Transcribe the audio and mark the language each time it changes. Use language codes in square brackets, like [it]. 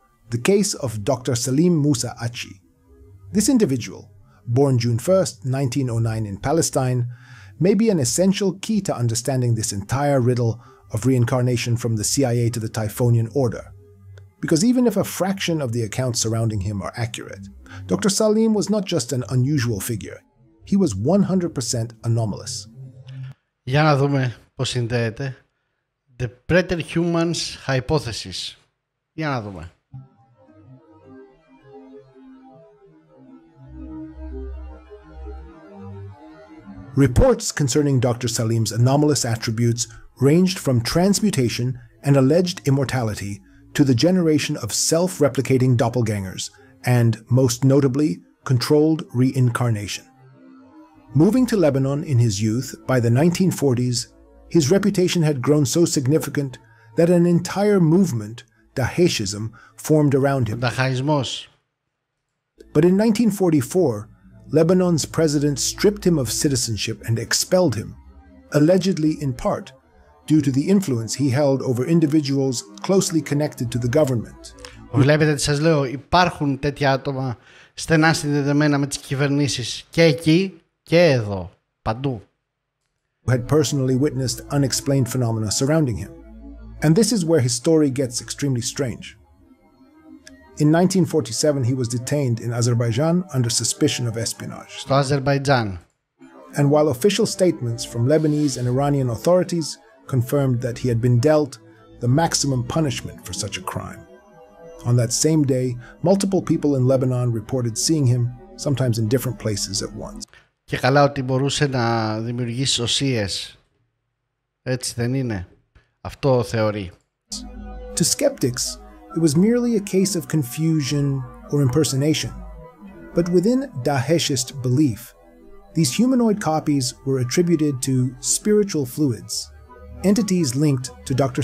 [en] The case of Dr. Salim Musa Achi. This individual, born June 1st, 1909 in Palestine, may be an essential key to understanding this entire riddle of reincarnation from the CIA to the Typhonian order. Because even if a fraction of the accounts surrounding him are accurate, Dr. Salim was not just an unusual figure. He was 100% anomalous. [el] Για να δούμε πώς συνδέεται. [en] The Preter-Humans Hypothesis. [el] Για να δούμε. [en] Reports concerning Dr. Salim's anomalous attributes ranged from transmutation and alleged immortality to the generation of self-replicating doppelgangers and, most notably, controlled reincarnation. Moving to Lebanon in his youth, by the 1940s, his reputation had grown so significant that an entire movement, Daeshism, formed around him. But in 1944, Lebanon's president stripped him of citizenship and expelled him, allegedly in part due to the influence he held over individuals closely connected to the government. [el] Βλέπετε τι σας λέω, υπάρχουν τέτοια άτομα στενά συνδεδεμένα με τις κυβερνήσεις και εκεί και εδώ, παντού. [en] Who had personally witnessed unexplained phenomena surrounding him. And this is where his story gets extremely strange. In 1947, he was detained in Azerbaijan under suspicion of espionage. [el] Στο Αζερβαϊτζάν. [en] And while official statements from Lebanese and Iranian authorities confirmed that he had been dealt the maximum punishment for such a crime, on that same day, multiple people in Lebanon reported seeing him, sometimes in different places at once. [el] Και καλά ότι μπορούσε να δημιουργήσει σωσίες. Έτσι δεν είναι? Αυτό θεωρεί. [en] To skeptics, it was merely a case of confusion or impersonation. But within Daeshist belief, these humanoid copies were attributed to spiritual fluids, entities linked to Dr.